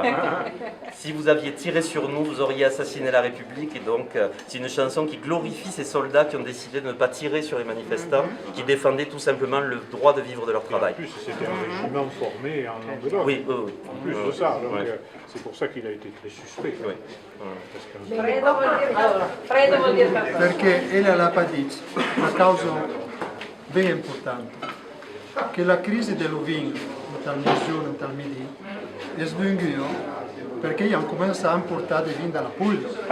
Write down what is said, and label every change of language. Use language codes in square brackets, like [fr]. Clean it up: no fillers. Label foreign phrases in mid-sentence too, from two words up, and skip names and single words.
[fr] Si vous aviez tiré sur nous, vous auriez assassiné la République. Et donc, c'est une chanson qui glorifie ces soldats qui ont décidé de ne pas tirer sur les manifestants, qui défendaient tout simplement le droit de vivre de leur travail. En plus, c'était un régiment formé en Languedoc. Oui, en plus de ça, donc c'est pour ça qu'il a été très suspect. Oui. [it] Perché ella l'ha patito una causa ben importante, che la crisi dell'ovino dal mezzogiorno dal midi è svenuta perché hanno cominciato a importare vino dalla Puglia.